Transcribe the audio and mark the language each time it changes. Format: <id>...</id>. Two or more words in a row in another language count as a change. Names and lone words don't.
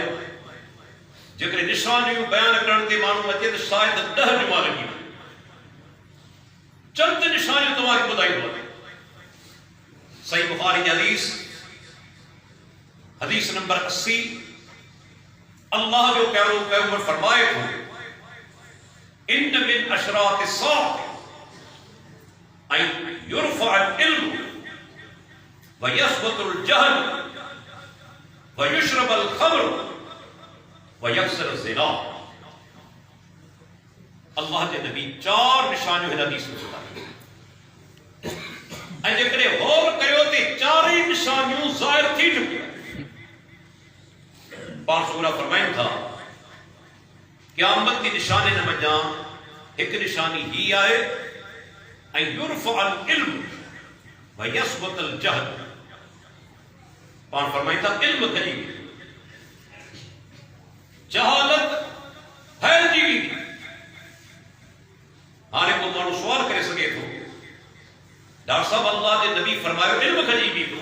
<sd>जेकॾहिं निशानियूं बयान करण ते माण्हू अचे त शायदि 10 जुमा लॻी वञे. चंद निशानियूं तव्हांखे ॿुधाईंदो. सही बुखारी जी हदीस, हदीस नंबर 80. अल्लाह जो प्यारो पैगंबर फरमाए थो,</sd> <ar>إن من أشراط الساعة أن يرفع العلم ويثبت الجهل ويشرب الخمر ويكثر الزنا.</ar> <sd>अल्लाह जे नबी 4 निशानियूं हिन हदीस में ॿुधायूं. ऐं जेकॾहिं गौर करियो त 4 ई निशानियूं ज़ाहिर थी चुकियूं. पाण सूरा फरमाइनि था, क़यामत जी निशानी न मञा, हिकु निशानी ही आहे, ऐं</sd> <ar>يرفع العلم ويثبت الجهل.</ar> <sd>पाण फरमाइनि था इल्म खजी वियो, जहालत फैलिजी वेंदी. हाणे को माण्हू सुवाल करे सघे थो, डॉक्टर साहब अल्लाह जे नबी फरमायो इल्म खजी वेंदो.</sd>